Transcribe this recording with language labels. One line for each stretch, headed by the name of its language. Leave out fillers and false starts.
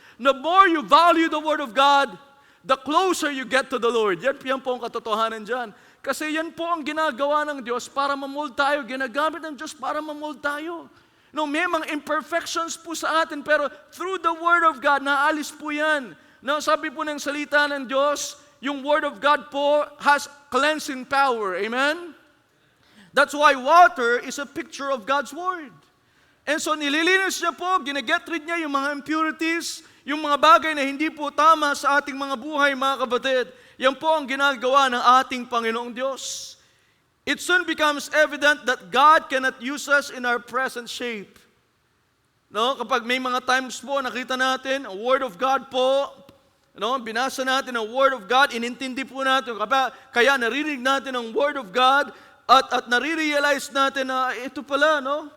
English: The more you value the Word of God, the closer you get to the Lord.
Filipino: Yan po ang katotohanan dyan. Kasi yan po ang ginagawa ng Diyos para mamold tayo. Ginagamit ng Diyos para mamold tayo. No, may mga imperfections po sa atin, pero
English: through the Word of God,
Filipino: naalis po yan. Now, sabi po ng salita ng Diyos, yung Word of God po
English: has cleansing power.
Filipino: Amen?
English: That's why water is a picture of God's Word.
Filipino: And so, nililinis niya po, ginaget rid niya yung mga impurities, yung mga bagay na hindi po tama sa ating mga buhay, mga kapatid. Yan po ang ginagawa ng ating Panginoong Diyos.
English: It soon becomes evident that God cannot use us in our present shape.
Filipino: No, kapag may mga times po, nakita natin, ang Word of God po, no, binasa natin ang Word of God, inintindi po natin, kaya naririnig natin ang Word of God, at nare-realize natin na ito pala, no?